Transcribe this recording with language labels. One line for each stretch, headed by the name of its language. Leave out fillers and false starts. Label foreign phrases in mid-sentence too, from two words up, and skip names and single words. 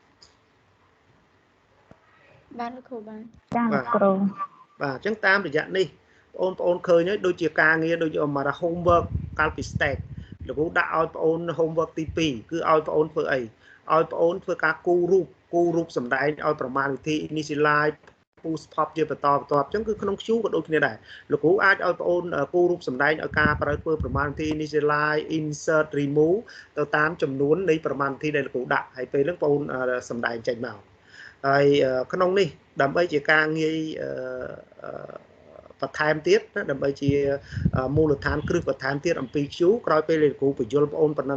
Khmer: បានលោកគ្រូបាន ចាលោកគ្រូ បាទអញ្ចឹងតាមរយៈនេះបងប្អូនឃើញហើយដូចជាការងារដូចមក homework កាលពី stack លោកគ្រូដាក់ឲ្យបងអូន homework ទី2គឺឲ្យ បងអូនធ្វើអីឲ្យបងអូនធ្វើការគូរូបសម្ដែងឲ្យប្រមាណវិធី
English: initialize push pop
Khmer: ជាបន្តបន្ទាប់អញ្ចឹងគឺក្នុង queue ក៏ដូចគ្នាដែរលោកគ្រូអាចឲ្យបងអូនគូរូបសម្ដែងឲ្យការប្រើធ្វើប្រមាណវិធី
English: initialize insert remove
Khmer: ទៅតាមចំនួននៃប្រមាណវិធីដែលលោកគ្រូដាក់ហើយពេលហ្នឹងបងអូនសម្ដែងចេញមកហើយក្នុងនេះដើម្បីជាការងាយបន្ថែមទៀតណាដើម្បីជាមូលដ្ឋានគ្រឹះបន្ថែមទៀតអំពី Q ក្រោយពេលលោកគ្រូបញ្យល់បងអូនប៉ុណ្ណឹង